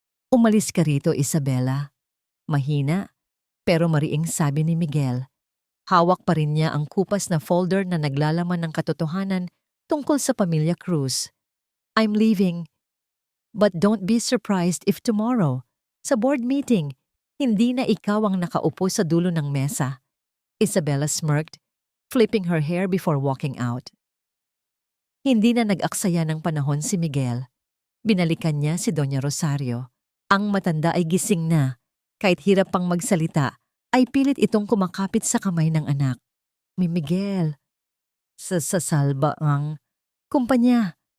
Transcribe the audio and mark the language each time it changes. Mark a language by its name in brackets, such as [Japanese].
[Filipino] Umalis ka rito, Isabela. Mahina, pero mariing sabi ni Miguel. Hawak pa rin niya ang kupas na folder na naglalaman ng katotohanan tungkol sa pamilya Cruz. [English] I'm leaving. But don't be surprised if tomorrow, [Filipino] sa board meeting, hindi na ikaw ang nakaupo sa dulo ng mesa. [English] Isabela smirked, flipping her hair before walking out. [Filipino] Hindi na nag-aksaya ng panahon si Miguel. Binalikan niya si Doña Rosario. Ang matanda ay gising na. Kahit hirap pang magsalita, ay pilit itong kumakapit sa kamay ng anak. Miguel, sa salba ang kumpanya.